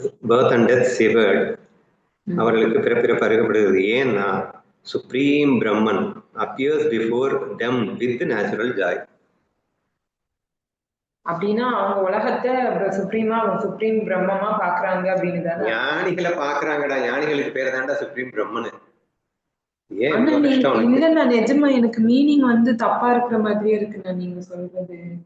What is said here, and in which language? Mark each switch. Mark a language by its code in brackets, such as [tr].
[en] birth and death சிவர்ட், [ta] அவர்களுக்கு பிறப்பிறப்பு அருகப்படுகிறது. ஏன்னா [en] Supreme Brahman appears before them with natural joy. [ta] அப்படின்னா அவங்க உலகத்தை சுப்ரீம் பிரம்மமா பாக்குறாங்க அப்படின்னு தானே. ஞானிகளை பாக்குறாங்கடா. ஞானிகளுக்கு பேர் தான்டா சுப்ரீம் பிரம்மன். இல்ல நிஜமா எனக்கு மீனிங் வந்து தப்பா இருக்கிற மாதிரியே இருக்குண்ணா நீங்க சொல்றது.